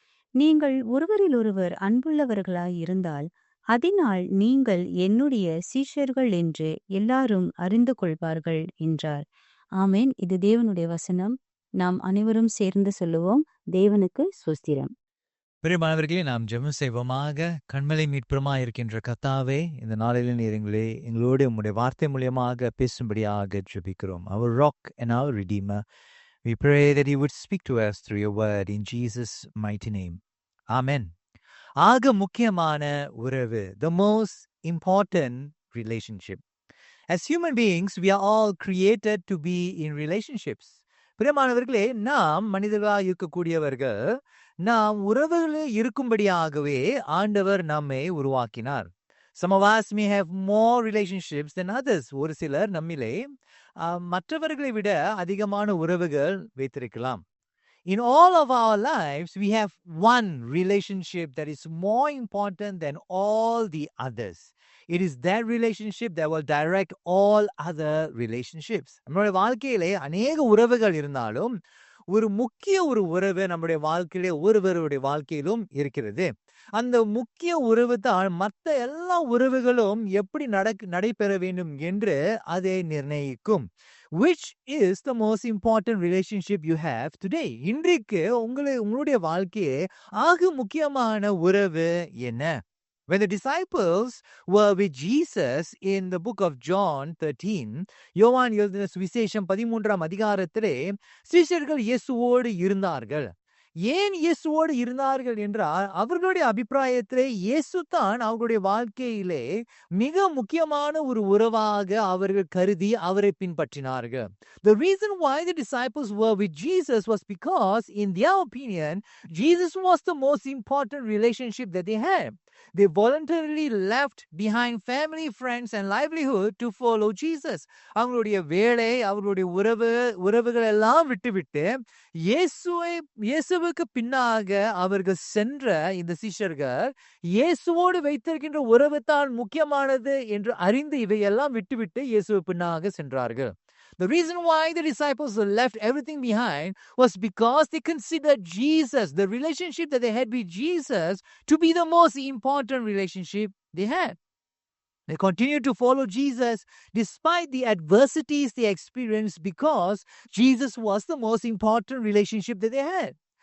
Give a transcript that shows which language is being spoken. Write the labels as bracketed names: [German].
[Tamil] நீங்கள் ஒருவரிலொருவர் அன்புள்ளவர்களாய் இருந்தால் அதனால் நீங்கள் என்னுடைய சீஷர்கள் என்று எல்லாரும் அறிந்து கொள்வார்கள் என்றார். ஆமென். இது தேவனுடைய வசனம். நாம் அனைவரும் சேர்ந்து சொல்லுவோம், தேவனுக்கு ஸ்தோத்திரம். பிரியமானவர்களே, நாம் ஜெபம் செய்வோமாக. கண்மலை மீட்புறமாக இருக்கின்ற கர்த்தாவே, இந்த நாளில் எங்களோடு உம்முடைய வார்த்தை மூலியமாக பேசும்படியாக ஜெபிக்கிறோம். [English] Our rock and our redeemer, we pray that you would speak to us through your word in Jesus' mighty name. Amen. [Tamil] ஆக முக்கியமான உறவு, [English] the most important relationship. As human beings, we are all created to be in relationships. [Tamil] பிரியமானவர்களே, நாம் மனிதர்களாக இருக்கக்கூடியவர்கள், நாம் உறவுகளில் இருக்கும்படியாகவே ஆண்டவர் நம்மை உருவாக்கினார். [English] Some of us may have more relationships than others. [Tamil] ஒரு சிலர் நம்மிலே மற்றவர்களை விட அதிகமான உறவுகள் வைத்திருக்கலாம். [English] In all of our lives, we have one relationship that is more important than all the others. It is that relationship that will direct all other relationships. [Tamil] நம்மளுடைய வாழ்க்கையிலே அநேக உறவுகள் இருந்தாலும் ஒரு முக்கிய உறவு நம்முடைய வாழ்க்கையிலே ஒருவருடைய வாழ்க்கையிலும் இருக்கிறது. அந்த முக்கிய உறவு தான் மற்ற எல்லா உறவுகளும் எப்படி நடைபெற வேண்டும் என்று அதை நிர்ணயிக்கும். [English] Which is the most important relationship you have today? [Tamil] இன்றைக்கு உங்களுடைய வாழ்க்கையே ஆக முக்கியமான உறவு என்ன? [English] When the disciples were with Jesus in the book of John 13, [Tamil] யோவான் எழுதின சுவிசேஷம் 13ஆம் அதிகாரத்திலே சீஷர்கள் இயேசுவோடு இருந்தார்கள். ஏன் இயேசுவோடு இருந்தார்கள் என்றால், அவர்களுடைய அபிப்பிராயத்திலே இயேசு தான் அவர்களுடைய வாழ்க்கையிலே மிக முக்கியமான ஒரு உறவாக அவர்கள் கருதி அவரை பின்பற்றினார்கள். [English] The reason why the disciples were with Jesus was because, in their opinion, Jesus was the most important relationship that they had. They voluntarily left behind family, friends and livelihood to follow Jesus. [Tamil] அவங்களுடைய வேலை, அவர்களுடைய உறவுகள் எல்லாம் விட்டுவிட்டு இயேசுவுக்கு பின்னாக அவர்கள் சென்ற இந்த சீஷர்கள் இயேசுவோடு வைத்திருக்கின்ற உறவு தான் முக்கியமானது என்று அறிந்து இவையெல்லாம் விட்டுவிட்டு இயேசுவு பின்னாக சென்றார்கள். [English] The reason why the disciples left everything behind was because they considered Jesus, the relationship that they had with Jesus, to be the most important relationship they had. They continued to follow Jesus despite the adversities they experienced because Jesus was the most important relationship that they had.